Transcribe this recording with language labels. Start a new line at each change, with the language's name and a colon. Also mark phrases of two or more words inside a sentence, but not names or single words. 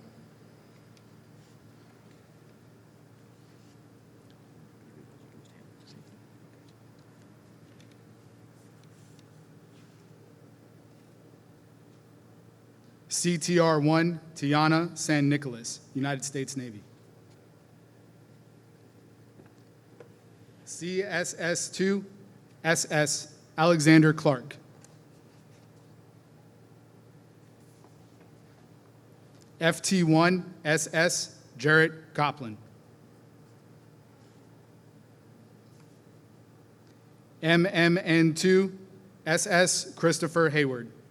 English: CTR-1, Tiana San Nicolas, United States Navy. CSS-2, SS Alexander Clark. FT-1, SS Jarrett Copland. MMN-2, SS Christopher Hayward.